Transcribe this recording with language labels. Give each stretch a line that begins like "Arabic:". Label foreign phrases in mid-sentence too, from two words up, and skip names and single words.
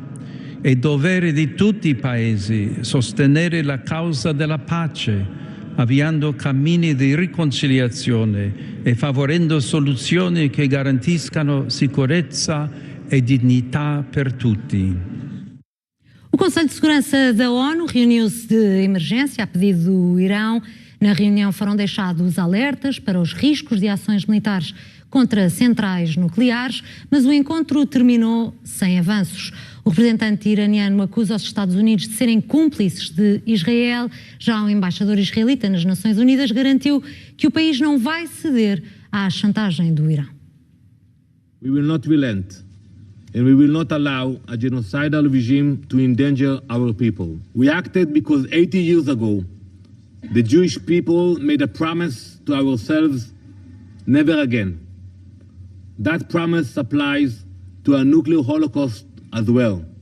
Italian: È dovere di tutti i paesi sostenere la causa della pace, avviando cammini di riconciliazione e favorendo soluzioni che garantiscano sicurezza e dignità per tutti.
Portuguese: O Conselho de Segurança da ONU reuniu-se de emergência a pedido do Irão. Na reunião foram deixados alertas para os riscos de ações militares contra centrais nucleares, mas o encontro terminou sem avanços. O representante iraniano acusa os Estados Unidos de serem cúmplices de Israel. Já o embaixador israelita nas Nações Unidas garantiu que o país não vai ceder à chantagem do Irão.
English: We will not relent. And we will not allow a genocidal regime to endanger our people. We acted because 80 years ago, the Jewish people made a promise to ourselves, never again. That promise applies to a nuclear holocaust as well.